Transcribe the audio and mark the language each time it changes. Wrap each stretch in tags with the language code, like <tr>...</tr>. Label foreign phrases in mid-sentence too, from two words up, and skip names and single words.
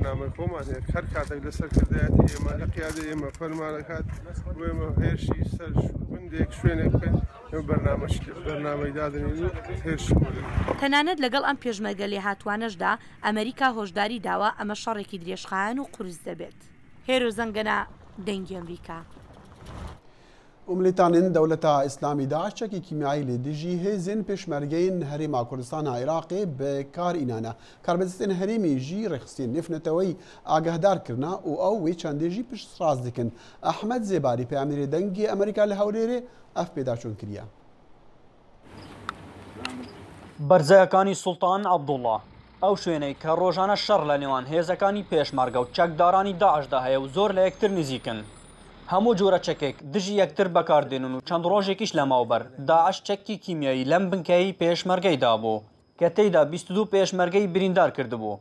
<ckb>هەر کاتێک لەسەر کردایەتی ئێمە لە قیادە ئێمە فەرمانەکات وێمە هێرشی سەر بندێک شوێنێک بکەن بەرنامەی دادنین و هێرش تەنانەت لەگەڵ ئەم پێشمەرگە لێ هاتوانەشدا ئەمریکا هۆشداری داوە ئەمە شەڕێکی درێژخایەن و قورس دەبێت. هێرو زەنگەنە دەنگی ئەمریکا.</ckb> <ku>وملیتانên dewleta İslamî Daişçekî kîmyayî lê dijî hêzên pêşmergeyên Herêma Kurdistana Iraqê bi kar înane. Karbedestên herêmê jî rêxistiyên nêfneteweyî agehdar kirine û ew wê çendê jî piştrast dikin. Ehmed Zêbarî peyamnêrê dengê Amerîka li Hewlêrê ev pêdaçûn kiriye.</ku> <ckb>بەرزەکانی سوڵتان عەبدوڵڵا ئەو شوێنەی کە ڕۆژانە شەڕ لە نێوان هێزەکانی پێشمەرگە و چەکدارانی داعشدا هەیە و زۆر لە یەکتر نزیکن. هەموو جۆرە چەکێک دژی یەکتر بەکاردێنن و چەند ڕۆژێکیش لەماوبەر داعش چەکی کیمیایی لەم بنکەی پێشمەرگەیدا بوو کە تێیدا 22 پێشمەرگەی بریندار کردبوو.</ckb>